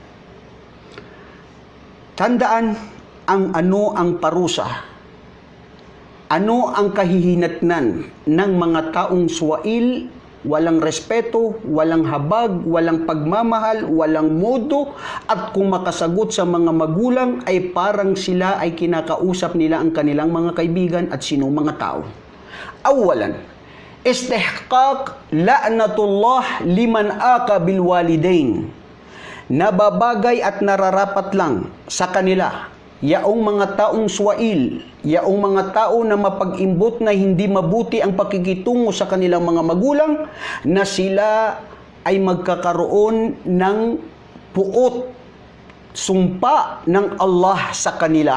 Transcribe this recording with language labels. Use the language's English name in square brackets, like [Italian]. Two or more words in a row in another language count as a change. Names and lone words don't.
[Filipino] Tandaan ano ang parusa, ano ang kahihinatnan ng mga taong swail walang respeto, walang habag, walang pagmamahal, walang modo, at kung makasagot sa mga magulang ay parang sila ay kinakausap nila ang kanilang mga kaibigan at sinong mga tao. [Arabic] أولا استحقاق لعنة الله لمن عق بالوالدين. [Filipino] Nababagay at nararapat lang sa kanila yaong mga taong swail, yaong mga tao na mapag-imbot na hindi mabuti ang pakikitungo sa kanilang mga magulang, na sila ay magkakaroon ng puot, sumpa ng Allah sa kanila.